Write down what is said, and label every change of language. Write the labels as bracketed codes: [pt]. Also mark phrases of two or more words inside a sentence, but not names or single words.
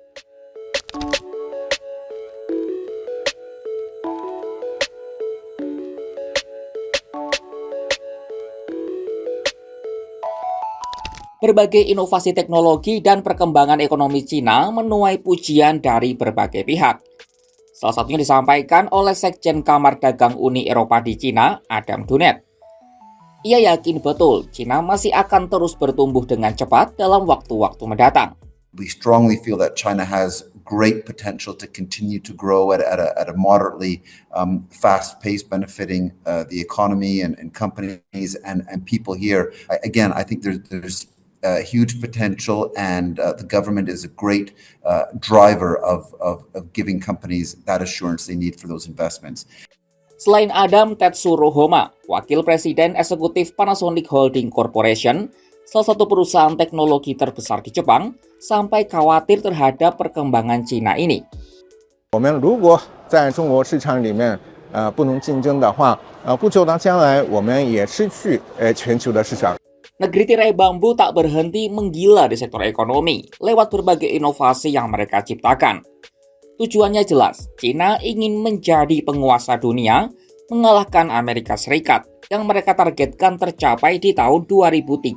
[id] Berbagai inovasi teknologi dan perkembangan ekonomi Cina menuai pujian dari berbagai pihak. Salah satunya disampaikan oleh Sekjen Kamar Dagang Uni Eropa di Cina, Adam Dunet. Ia yakin betul Cina masih akan terus bertumbuh dengan cepat dalam waktu-waktu mendatang. [en] We strongly feel that China has great potential to continue to grow at a moderately fast pace, benefiting the economy and companies and people here. Again, I think there's huge potential, and the government is a great driver of giving companies that assurance they need for those investments. [id] Selain Adam, Tetsuro Homa, Wakil Presiden Eksekutif Panasonic Holding Corporation, salah satu perusahaan teknologi terbesar di Jepang, sampai khawatir terhadap perkembangan Cina ini. [zh] 我们如果在中国市场里面不能竞争的话，不久的将来我们也失去全球的市场。 [id] Negeri tirai bambu tak berhenti menggila di sektor ekonomi lewat berbagai inovasi yang mereka ciptakan. Tujuannya jelas, Cina ingin menjadi penguasa dunia, mengalahkan Amerika Serikat yang mereka targetkan tercapai di tahun 2035.